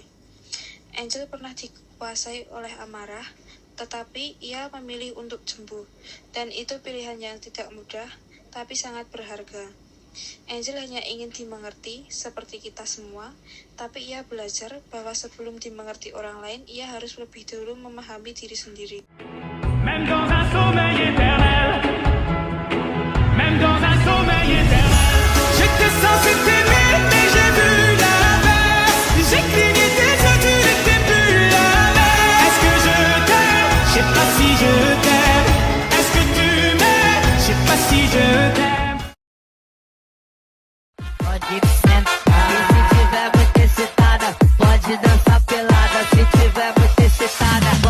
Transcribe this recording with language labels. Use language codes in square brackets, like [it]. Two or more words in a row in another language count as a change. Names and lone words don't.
[id] Angel pernah dikuasai oleh amarah, tetapi ia memilih untuk sembuh, dan itu pilihan yang tidak mudah, tapi sangat berharga. Angel hanya ingin dimengerti seperti kita semua, tapi ia belajar bahwa sebelum dimengerti orang lain, ia harus lebih dulu memahami diri sendiri. [fr] Même dans un sommeil éternel, même dans un sommeil éternel, j'étais censé t'aimer, mais j'ai vu l'inverse. J'ai cligné des yeux, tu n'étais plus la même. Est-ce que je t'aime? Je sais pas si je t'aime. Est-ce que tu m'aimes? Je sais pas si je t'aime. [pt] Pode sentar, e se tiver muito excitada, pode dançar pelada, se tiver muito excitada.